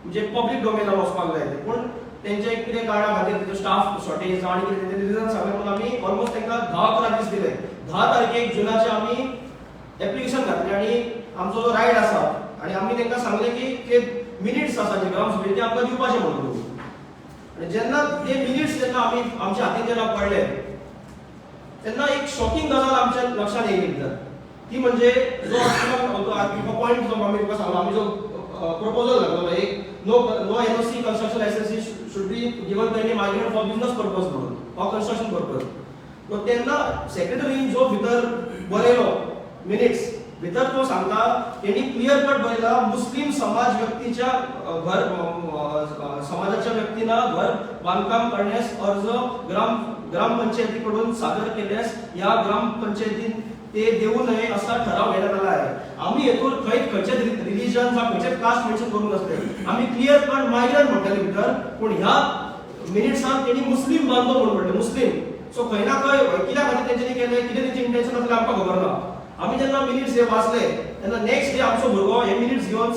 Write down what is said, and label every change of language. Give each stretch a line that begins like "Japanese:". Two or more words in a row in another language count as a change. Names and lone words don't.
Konkani: म्हणजे पब्लीक डोमेनार वचपाक जाय ते पूण तेंचे कितें कारणां खातीर तेजो
English: staff shortage
Konkani: आनी कितें रिजन सांगलें म्हणून आमी ऑलमोस्ट तांकां 10-11 दीस दिले 10 तारखेक जुनाचे आमी एप्लिकेशन घातलें आनी आमचो जो रायट आसा आनी आमी तांकां सांगलें की ते मिनिट्स आसा जे ग्रामसभेचे ते आमकां दिवपाचे म्हणून आनी जेन्ना ते मिनिट्स जेन्ना आमी आमच्या हातीन जेन्ना पडले तेन्ना एक शॉकिंग गजाल आमच्या लक्षात येयली ती म्हणजे जो पॉयंट जो आमी तुका सांगलो आमी जो प्रपोजल घातलो एक
English: no NOC construction licence should be given to any migrant for business purpose
Konkani: म्हणून
English: or construction purpose
Konkani: तो तेन्ना सेक्रेटरीन जो भितर बरयलो मिनिट्स भितर तो सांगता तेणी क्लियर कट बरयला
Marathi: मुस्लिम समाज व्यक्तीच्या घर समाजाच्या व्यक्तींना घर बांधकाम करण्यास अर्ज ग्रामपंचायतीकडून सादर केल्यास या ग्रामपंचायतीन ते देऊ नये असा ठराव घेण्यात आला आहे
Konkani: आम्ही हेतून खंयचे रिलीजन वा खंयचे कास्ट मेन्शन करून नसले आम्ही
English: clear cut migrant
Konkani: म्हणटाले भितर पूण ह्या मिनिट्सान तेणी मुस्लिम बांधलो म्हणून म्हणले मुस्लिम सो खंय ना खंय कित्याक खातीर तेंच्यांनी केलें कितें तेंचें इंटेन्शन आसलें आमकां खबर ना आमी जेन्ना मिनिट्स हे वाचले तेन्ना
English: next day
Konkani: आमचो भुरगो हे मिनिट्स घेवन